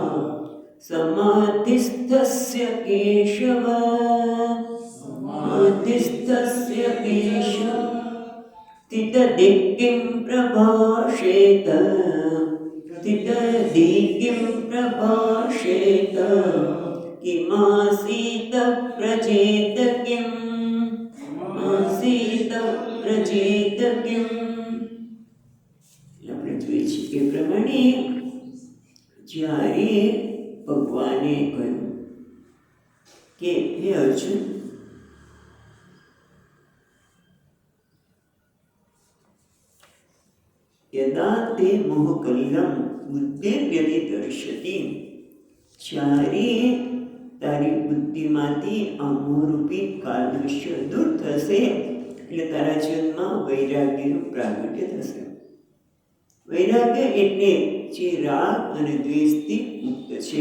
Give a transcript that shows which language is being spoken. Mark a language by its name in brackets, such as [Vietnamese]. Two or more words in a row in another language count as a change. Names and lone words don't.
[Sanskrit] समाधिस्थस्य केशव समाधिस्थस्य केशव स्थितदिक्किं प्रभाषेत स्थितदिक्किं प्रभाषेत किमासीत व्रजेत किम् आसीत व्रजेत किम्। [Gujarati] આપણે જોઈએ છીએ એ પ્રમાણે જ્યારે ભગવાને કહ્યું કે હે અર્જુન, [Sanskrit] यदा ते मोहकलिलं बुद्धिर्व्यतितरिष्यति, [Gujarati] જ્યારે તારી બુદ્ધિમાંથી આ મોહરૂપી કાલદૃશ્ય દૂર થશે એટલે તારા જીવનમાં વૈરાગ્યનું પ્રાગટ્ય થશે. વૈરાગ્ય એટલે જે રાગ અને દ્વેષથી મુક્ત છે.